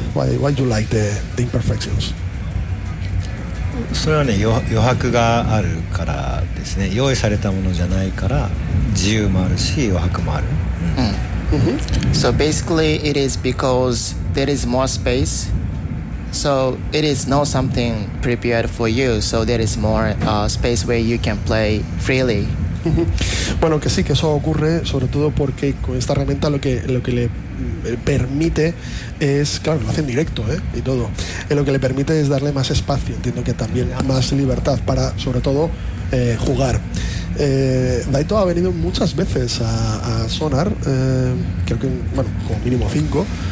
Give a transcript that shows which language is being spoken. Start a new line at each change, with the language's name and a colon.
English: Why do you like the imperfections?
Japanese: それはね、余白があるからですね。用意されたものじゃないから、自由もあるし、余白もある。うん。Mm-hmm.
English: So basically, it is because there is more space. So it is not something prepared for you. So there is more space where you can play freely.
Spanish: Bueno, que sí, que eso ocurre, sobre todo porque con esta herramienta lo que le permite es, claro, lo hace en directo, y todo, lo que le permite es darle más espacio, entiendo que también más libertad para, sobre todo, jugar. Daito ha venido muchas veces a Sonar, creo que, bueno, como mínimo 5.